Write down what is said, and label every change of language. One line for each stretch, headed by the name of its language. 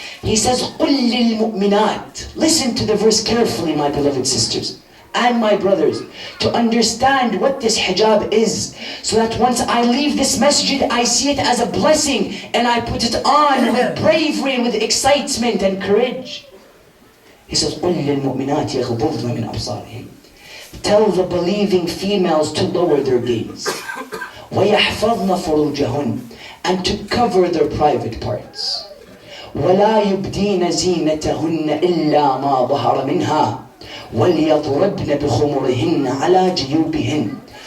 English: He says,
Arabic: قُلْ لِلْمُؤْمِنَاتِ.
English: Listen to the verse carefully, my beloved sisters and my brothers, to understand what this hijab is, so that once I leave this masjid, I see it as a blessing and I put it on with bravery and with excitement and courage. He says,
Arabic: قُلْ لِلْمُؤْمِنَاتِ يَغْضُضْنَ مِنْ أَبْصَارِهِمْ.
English: Tell the believing females to lower their gaze.
Arabic: وَيَحْفَظْنَ فُرُوجَهُنْ.
English: And to cover their private parts.
Arabic: وَلَا يُبْدِينَ زِينَتَهُنَّ إِلَّا مَا ظَهَرَ مِنْهَا وَلْيَضْرِبْنَ بِخُمُرِهِنَّ عَلَى جِيُوبِهِنَّ.